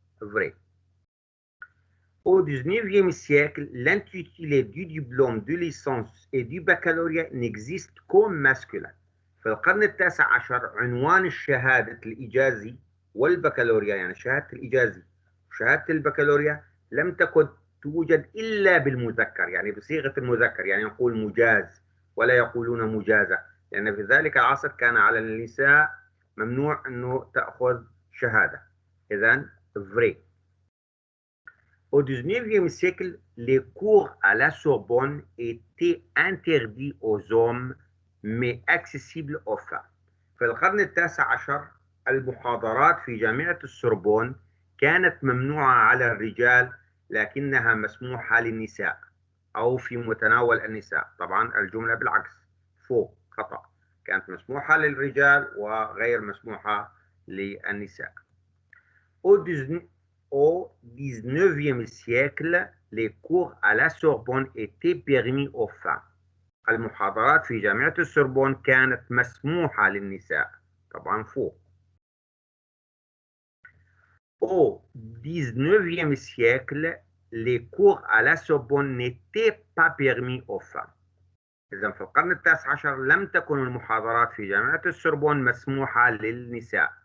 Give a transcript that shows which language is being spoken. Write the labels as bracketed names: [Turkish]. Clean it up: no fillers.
[French] Vrai. Au 19e siècle, l'intitulé du diplôme de licence et du baccalauréat n'existe qu'au masculin. [Arabic] في القرن التاسع عشر عنوان الشهادة الإجازي والبكالوريا، يعني شهادة الإجازي وشهادة البكالوريا لم تكن توجد إلا بالمذكر، يعني بصيغة المذكر، يعني يقول مجاز ولا يقولون مجازة، لأن في ذلك العصر كان على النساء ممنوع أنه تأخذ شهادة. إذن vrai. [French] Au 19e siècle, les cours à la Sorbonne étaient interdits aux hommes mais accessibles aux femmes. [Arabic] في القرن التاسع عشر المحاضرات في جامعة السوربون كانت ممنوعة على الرجال لكنها مسموحة للنساء أو في متناول النساء. طبعا الجملة بالعكس، فوق خطأ، كانت مسموحة للرجال وغير مسموحة للنساء. [French] Au 19e siècle, les cours à la Sorbonne étaient permis aux femmes. [Arabic] المحاضرات في جامعة السوربون كانت مسموحة للنساء. طبعا فوق. [French] Au 19e siècle, les cours à la Sorbonne n'étaient pas permis aux femmes. [Arabic] إذا في القرن التاسع عشر لم تكن المحاضرات في جامعة السوربون مسموحة للنساء.